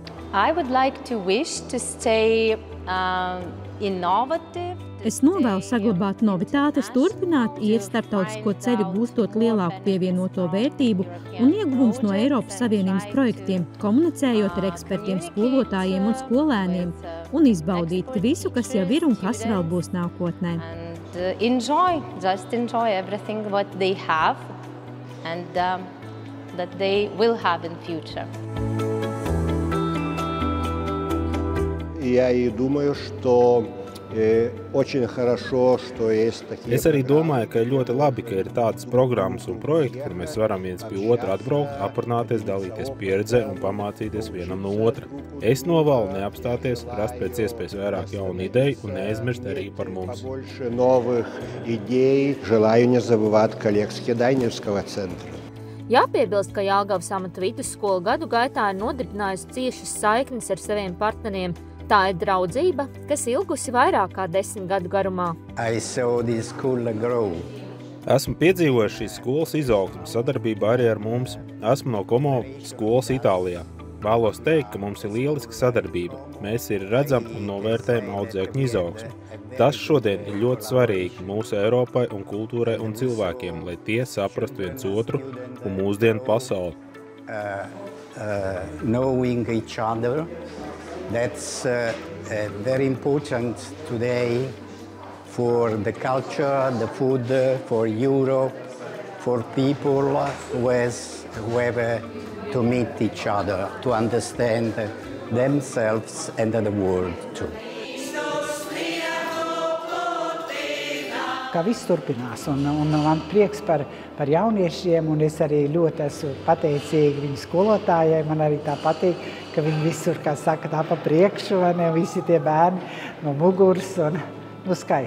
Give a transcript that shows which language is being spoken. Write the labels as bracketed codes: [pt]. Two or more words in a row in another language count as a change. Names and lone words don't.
[lv] Es novēlu saglabāt novitātes, turpināt iet starptautisko ceļu, gūstot lielāku pievienoto vērtību un ieguvumus no Eiropas Savienības projektiem, komunicējot ar ekspertiem, skolotājiem un skolēniem un izbaudīt visu, kas jau ir un kas vēl būs nākotnē. [en] Just enjoy everything what they have and that they will have in future. [ru] Я и думаю, что очень хорошо, что есть такие. [lv] Es arī domāju, ka ir ļoti labi, ka ir tādas programmas un projekti, kur mēs varam viens pie otra atbraukt, aprunāties, dalīties pieredzē un pamācīties vienam no otra. Es novēlu neapstāties, rast pēc iespējas vairāk jaunu ideju un neaizmirst arī par mums. [ru] Больше новых идей. Желаю не забывать коллег с Кедайневского центра. [lv] Jāpiebilst, ka Jelgavas amata vidusskola gadu gaitā ir nodibinājusi ciešas saiknes ar saviem partneriem. Tā ir draudzība, kas ilgusi vairāk kā 10 gadu garumā. Esmu piedzīvojis šīs skolas izaugsmi sadarbībā arī ar mums. Esmu no Como skolas Itālijā. Vēlos teikt, ka mums ir lieliska sadarbība. Mēs ir redzam un novērtējam audzēkņu izaugsmi. Tas šodien ir ļoti svarīgi mūsu Eiropai un kultūrai un cilvēkiem, lai tie saprastu viens otru un mūsdienu pasauli. [en] Knowing each other. That's very important today for the culture, the food, for Europe, for people who have to meet each other, to understand themselves and the world too. [lv] ka viss turpinās. Un man prieks par jauniešiem, un es arī ļoti esmu pateicīga viņu skolotājai. Man arī tā patīk, ka viņi visur, kā saka, tā pa priekšu, vai ne, visi tie bērni no muguras, un skaisti.